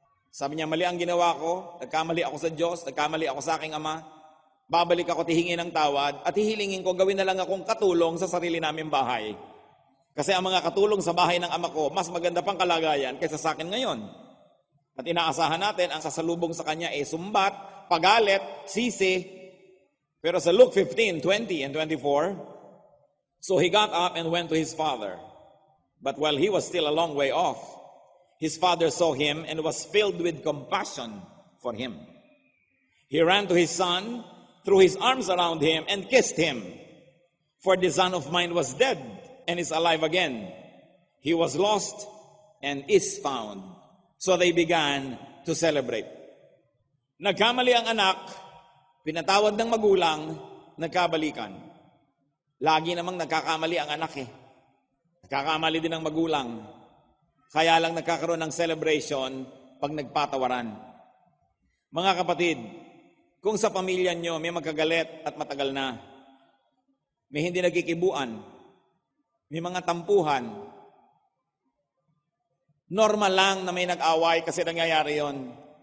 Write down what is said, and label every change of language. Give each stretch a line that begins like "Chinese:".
Filipino: Sabi niya, mali ang ginawa ko, nagkamali ako sa Diyos, nagkamali ako sa aking ama, babalik ako tihingi ng tawad at hihilingin ko gawin na lang akong katulong sa sarili naming bahay. Kasi ang mga katulong sa bahay ng ama ko, mas maganda pang kalagayan kaysa sa akin ngayon. At inaasahan natin, ang sasalubong sa kanya ay sumbat, pagalit, sisi. Pero sa
English: Luke 15:20 and 24, so he got up and went to his father. But while he was still a long way off, his father saw him and was filled with compassion for him. He ran to his son, threw his arms around him, and kissed him. For the son of mine was dead and is alive again. He was lost and is found. So they began to celebrate.
Filipino: Nagkamali ang anak, pinatawad ng magulang, nagkabalikan. Lagi namang nagkakamali ang anak Nagkakamali din ang magulang. Kaya lang nagkakaroon ng celebration pag nagpatawaran. Mga kapatid, kung sa pamilya nyo may magkagalit at matagal na, may hindi nagkikibuan, may mga tampuhan, normal lang na may nag-away kasi nangyayari yon.